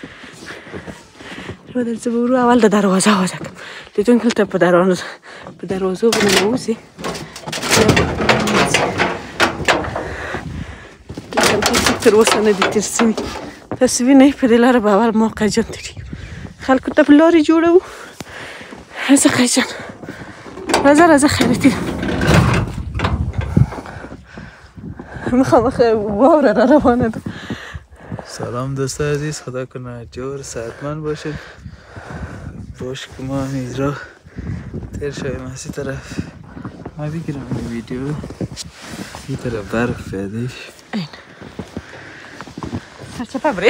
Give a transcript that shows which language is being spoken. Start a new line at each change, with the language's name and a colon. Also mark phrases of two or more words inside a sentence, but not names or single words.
Pashto: زه به ورو اول د دروازه آوازه کړم لیدونکو دلته په دروازو به ننوځي تر اوسه نه دي تېر شوي تاسو وینئ په دې لاره به اول ما قیجان تېرېږو خلکو ته په لارې جوړوو راځه قیجان راځه خیرتي ده مخامخ واوره را روانه ده
Persian: سلام دوستان عزیز خدا کنه جور صحتمند باشید باش که ما همین را تیر شویم از این طرف ما بگیرم این ویدیو این طرف برف پیدایش این سرچپه بری